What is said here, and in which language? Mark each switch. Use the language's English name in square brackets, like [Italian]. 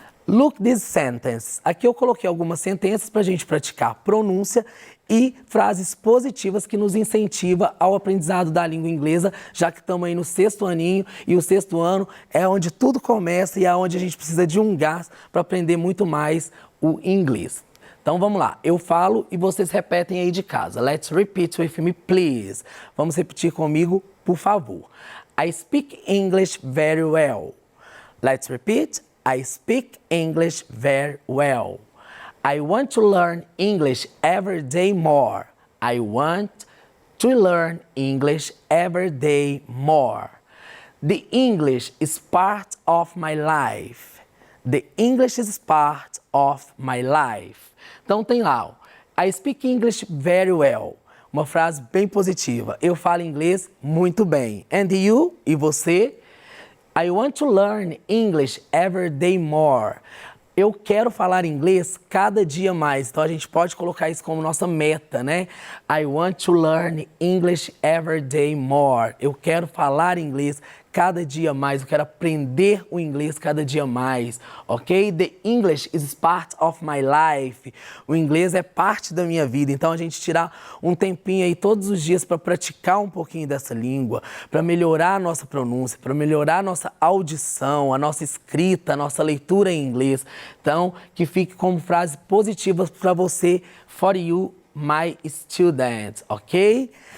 [English] Look this sentence. [Portuguese] Aqui eu coloquei algumas sentenças para a gente praticar pronúncia e frases positivas que nos incentivam ao aprendizado da língua inglesa, já que estamos aí no 6º aninho e o 6º ano é onde tudo começa e é onde a gente precisa de um gás para aprender muito mais o inglês. Então vamos lá, eu falo e vocês repetem aí de casa. [English] Let's repeat with me, please. [Portuguese] Vamos repetir comigo, por favor. [English] I speak English very well. Let's repeat. I speak English very well. I want to learn English every day more. I want to learn English every day more. The English is part of my life. The English is part of my life. [Portuguese] Então tem lá, [English] I speak English very well. [Portuguese] Uma frase bem positiva. Eu falo inglês muito bem. [English] And you? [Portuguese] E você? [English] I want to learn English every day more. [Portuguese] Eu quero falar inglês cada dia mais. Então a gente pode colocar isso como nossa meta, né? [English] I want to learn English every day more. [Portuguese] Eu quero falar inglês cada dia mais. Eu quero aprender o inglês cada dia mais, ok? [English] The English is part of my life. [Portuguese] O inglês é parte da minha vida. Então a gente tirar um tempinho aí todos os dias para praticar um pouquinho dessa língua, para melhorar a nossa pronúncia, para melhorar a nossa audição, a nossa escrita, a nossa leitura em inglês. Então, que fique como frase positiva para você, [English] for you, my student, [Portuguese] ok?